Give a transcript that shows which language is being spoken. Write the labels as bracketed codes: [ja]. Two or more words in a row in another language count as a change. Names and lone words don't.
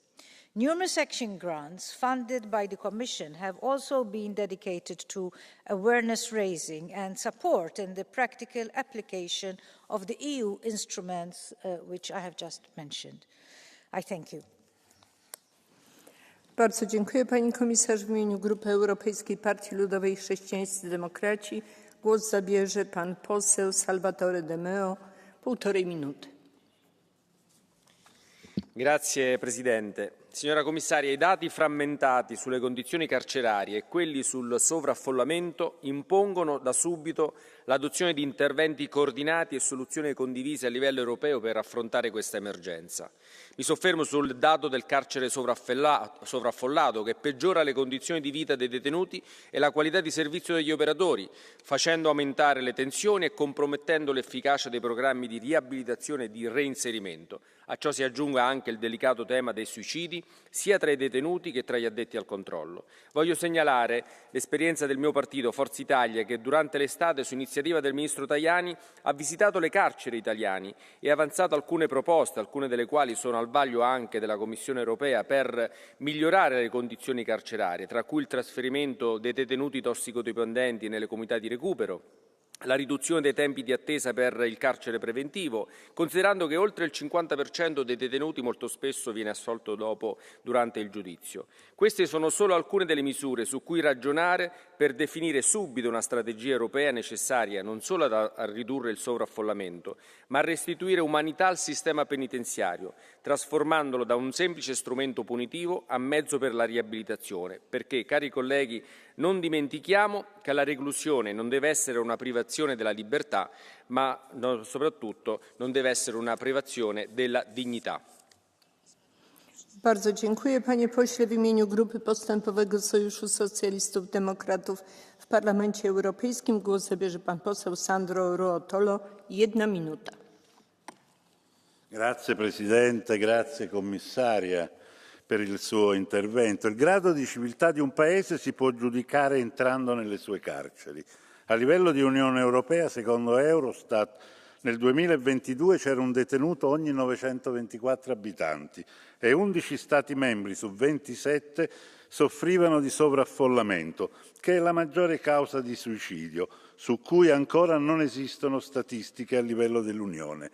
[en] Numerous action grants funded by the Commission have also been dedicated to awareness raising and support in the practical application of the EU instruments which I have just mentioned. I thank you. [pl] Bardzo dziękuję pani komisarz. W imieniu Grupy Europejskiej Partii Ludowej Chrześcijańscy Demokraci głos zabierze pan poseł Salvatore De Meo. 1,5 minuty. [it] Grazie Presidente. Signora Commissaria, i dati frammentati sulle condizioni carcerarie e quelli sul sovraffollamento impongono da subito l'adozione di interventi coordinati e soluzioni condivise a livello europeo per affrontare questa emergenza. Mi soffermo sul dato del carcere sovraffollato che peggiora le condizioni di vita dei detenuti e la qualità di servizio degli operatori, facendo aumentare le tensioni e compromettendo l'efficacia dei programmi di riabilitazione e di reinserimento. A ciò si aggiunga anche il delicato tema dei suicidi sia tra i detenuti che tra gli addetti al controllo. Voglio segnalare l'esperienza del mio partito, Forza Italia, che durante l'estate, su iniziativa del ministro Tajani, ha visitato le carceri italiane e ha avanzato alcune proposte, alcune delle quali sono al vaglio anche della Commissione europea, per migliorare le condizioni carcerarie, tra cui il trasferimento dei detenuti tossicodipendenti nelle comunità di recupero, la riduzione dei tempi di attesa per il carcere preventivo, considerando che oltre il 50% dei detenuti molto spesso viene assolto durante il giudizio. Queste sono solo alcune delle misure su cui ragionare per definire subito una strategia europea necessaria non solo a ridurre il sovraffollamento, ma a restituire umanità al sistema penitenziario, trasformandolo da un semplice strumento punitivo a mezzo per la riabilitazione. Perché, cari colleghi, non dimentichiamo che la reclusione non deve essere una privazione della libertà, ma soprattutto non deve essere una privazione della dignità. [pl] Bardzo dziękuję, panie pośle. W imieniu Grupy Postępowego Sojuszu Socjalistów Demokratów w Parlamencie Europejskim głos zabierze pan poseł Sandro Ruotolo. 1 minuta. [it] Grazie Presidente, grazie Commissaria per il suo intervento. Il grado di civiltà di un Paese si può giudicare entrando nelle sue carceri. A livello di Unione Europea, secondo Eurostat, nel 2022 c'era un detenuto ogni 924 abitanti e 11 Stati membri su 27 soffrivano di sovraffollamento, che è la maggiore causa di suicidio, su cui ancora non esistono statistiche a livello dell'Unione.